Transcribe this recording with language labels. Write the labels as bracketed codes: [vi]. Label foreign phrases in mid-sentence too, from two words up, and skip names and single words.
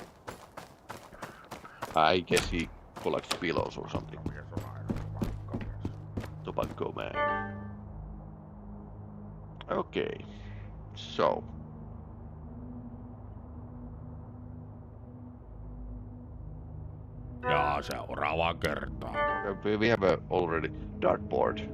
[en] I guess he collects pillows or something. Tobacco man. Okay, so. [fi] Ja seuraavaan kertaan. [en] We have already dartboard.